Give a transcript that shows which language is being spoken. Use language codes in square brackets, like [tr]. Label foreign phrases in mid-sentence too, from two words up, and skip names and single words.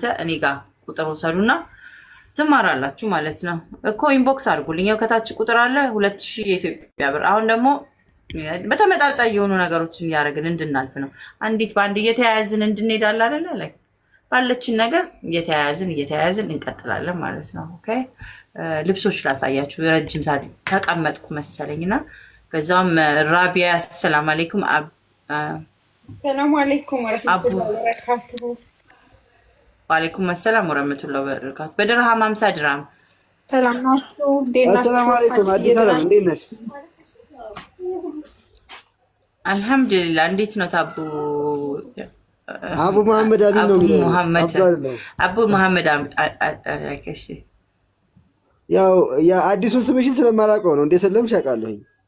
[am] እኔ ጋር ቁጥሩ ሰዱና ትማራላችሁ ማለት ነው እኮ ኢንቦክስ አድርጉልኝ ያው ከታች ቁጥር አለ 2000 የኢትዮጵያ ብር አሁን ደግሞ በተመጣጣኝ የሆኑ ነገሮችን ያረግን እንድናልፍ ነው አንዲት ባንድ እየተያያዝን እንድንሄዳለን አይደለ ላይ ባለችን ነገር እየተያያዝን እንቀጥላለን ማለት ነው ኦኬ ልብሶች ላሳያችሁ ረጅም ሰዓት ተቀመጥኩ መሰለኝና በዛም ራቢያ [ar] سلام عليكم سلام عليكم ورحمة الله وبركاته وعليكم السلام ورحمة الله وبركاته بدرهم 50 درهم [am] ሰላም ናችሁ [ar] السلام عليكم [am] አዲስ ሰላም እንዴት ነሽ አልহামዱሊላህ እንዴት ነው አቡ መሐመድ አቢ ነው የሚለው አቡ መሐመድ እሺ ያው አዲሱን ስምሽን ስለማላውቀው ነው እንዴ ሰለምሽ አውቃለሁኝ